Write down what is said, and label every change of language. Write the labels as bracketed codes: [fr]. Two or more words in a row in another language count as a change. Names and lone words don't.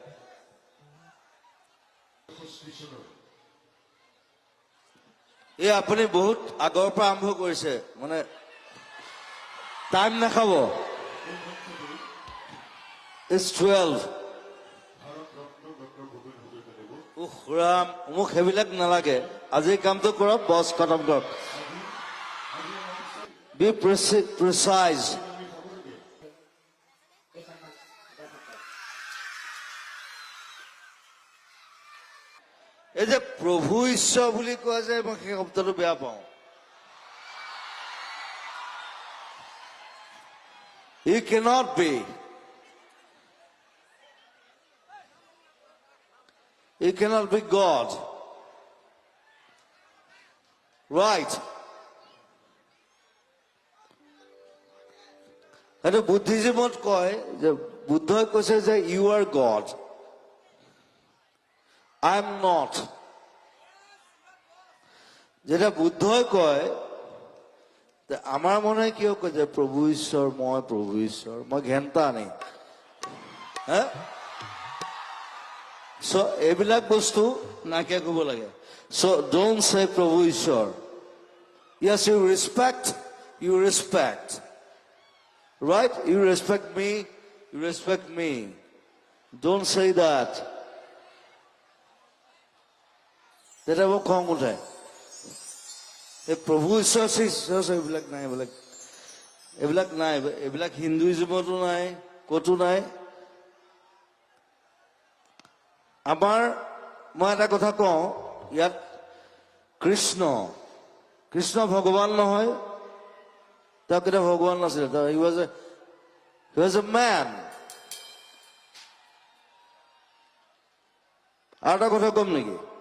[as] এই আপুনি বহুত আগৰ পৰা আৰম্ভ কৰিছে মানে টাইম নাখাব [en] It's 12 [as] ৰাম মোক সেইবিলাক নালাগে আজি কামটো কৰক বছ খতম কৰক [en] Be precise [as] এই যে প্ৰভু ঈশ্বৰ বুলি কয় যে মই সেই শব্দটো বেয়া পাওঁ [en] He cannot be. He cannot be God. Right. And Buddhism [as] কয় যে বুদ্ধই কৈছে যে [en] you are God. I am not. [as] যেটা বুদ্ধই কয় আমার মনে হয় কিয় কয় যে প্ৰভু ঈশ্বৰ মই ঘেণ্টা নেই হা এইবিলাক বস্তু নাইকিয়া কৰিব লাগে [en] don't say [as] প্ৰভু ঈশ্বৰ [en] yes you respect right you respect me don't say that [as] যেটা মোক খং উঠে প্ৰভু ঈশ্বৰ এইবিলাক নাই এইবিলাক হিন্দুইজমতো নাই ক'তো নাই আমাৰ মই এটা কথা কওঁ ইয়াত কৃষ্ণ ভগৱান নহয় তেওঁ কেতিয়া ভগৱান নাছিলে [en] he was a man [as] আৰু এটা কথা কম নেকি